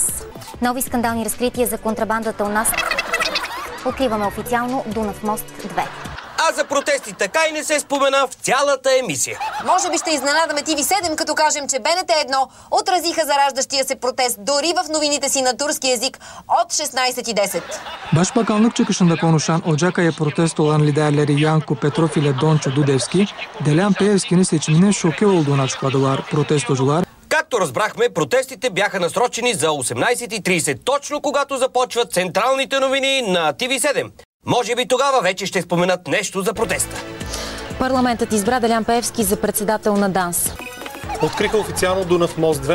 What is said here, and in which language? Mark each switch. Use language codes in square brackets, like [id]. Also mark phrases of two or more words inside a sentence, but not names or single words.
[bg] Нови скандални разкрития за контрабандата у нас. Откриваме официално Дунав мост 2. А за протести така и не се спомена в цялата емисия. Може би ще изненадаме TV7, като кажем, че БНТ 1 отразиха зараждащия се протест дори в новините си на турски език от 16:10. [tr] Başbakanlık çıkışında konuşan Ocak ayı protesto olan liderleri Yanko Petrov ile Doncho Dudevski, Deлян Пеевски'nin seçimine şoke olduğunu açıkladılar protestocular. [bg] Както разбрахме, протестите бяха насрочени за 18:30, точно когато започват централните новини на TV7. Може би тогава вече ще споменат нещо за протеста. Парламентът избра Делян Пеевски за председател на ДАНС. Откриха официално Дунав мост 2.